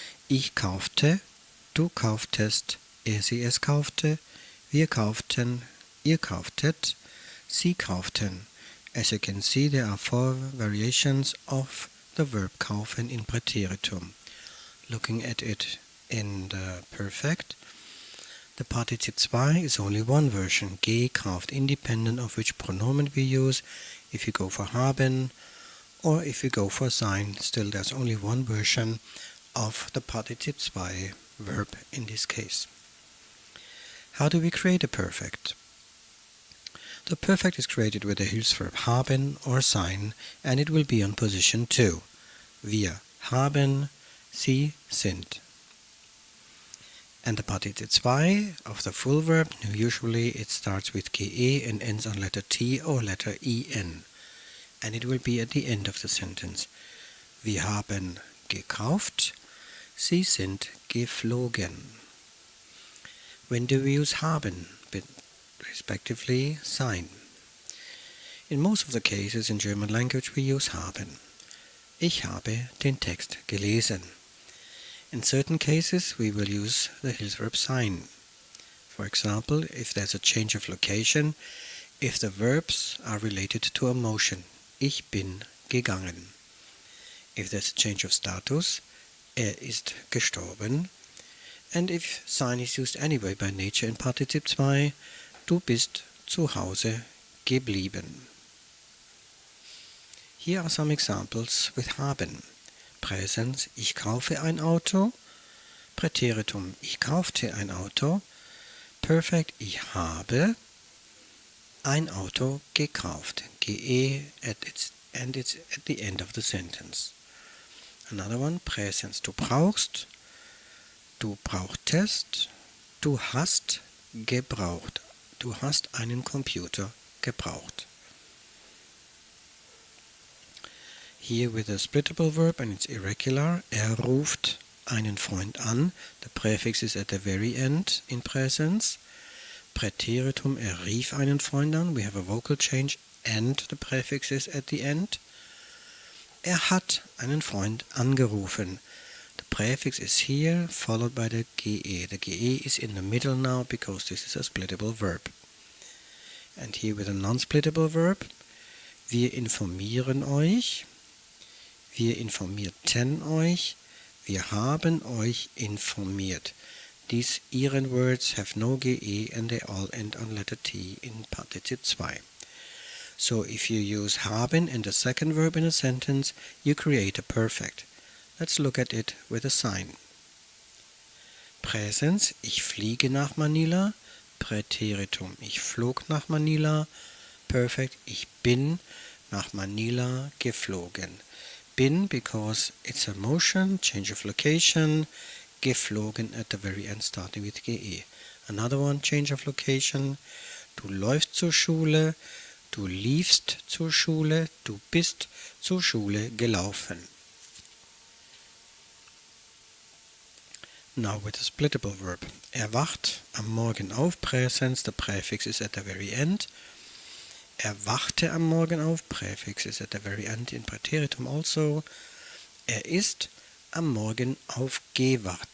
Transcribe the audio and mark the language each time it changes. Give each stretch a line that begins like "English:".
German: Ich kaufte, du kauftest, sie es kaufte, wir kauften, ihr kauftet, sie kauften.
English: As you can see, there are 4 variations of the verb kaufen in Präteritum. Looking at it in the perfect, the partizip 2 is only one version, gekauft, independent of which pronomen we use. If you go for haben or if you go for sein, still there's only one version of the partizip 2 verb in this case. How do we create a perfect? The perfect is created with the Hilfsverb haben or sein, and it will be on position 2.
German: Wir haben, sie sind.
English: And the partizip 2 of the full verb, usually it starts with ge and ends on letter T or letter en. And it will be at the end of the sentence.
German: Wir haben gekauft, sie sind geflogen.
English: When do we use haben, respectively sein? In most of the cases in German language we use haben.
German: Ich habe den Text gelesen.
English: In certain cases we will use the Hilfsverb sein. For example, if there's a change of location, if the verbs are related to a motion.
German: Ich bin gegangen.
English: If there's a change of status,
German: ist gestorben.
English: And if sein is used anyway by nature in partizip 2,
German: du bist zu Hause geblieben.
English: Here are some examples with haben.
German: Präsens, ich kaufe ein Auto. Präteritum, ich kaufte ein Auto. Perfekt, ich habe ein Auto gekauft.
English: Ge and it's at the end of the sentence. Another one,
German: Präsens, du brauchst. Du brauchtest, du hast gebraucht. Du hast einen Computer gebraucht.
English: Here with a splittable verb and it's irregular.
German: Ruft einen Freund an.
English: The prefix is at the very end in presence.
German: Präteritum, rief einen Freund an.
English: We have a vocal change and the prefix is at the end.
German: Hat einen Freund angerufen.
English: The prefix is here, followed by the ge. The ge is in the middle now because this is a splittable verb. And here with a non-splittable verb,
German: wir informieren euch, wir informierten euch, wir haben euch informiert.
English: These iren words have no ge and they all end on letter T in partizip 2. So if you use haben and the second verb in a sentence, you create a perfect. Let's look at it with a sign.
German: Präsens, ich fliege nach Manila. Präteritum, ich flog nach Manila. Perfekt, ich bin nach Manila geflogen.
English: Bin because it's a motion, change of location. Geflogen at the very end starting with ge. Another one, change of location.
German: Du läufst zur Schule. Du liefst zur Schule. Du bist zur Schule gelaufen.
English: Now with a splittable verb.
German: Wacht am Morgen auf.
English: Präsens, the prefix is at the very end.
German: Wachte am Morgen auf.
English: Prefix is at the very end in Präteritum also.
German: Ist am Morgen aufgewacht.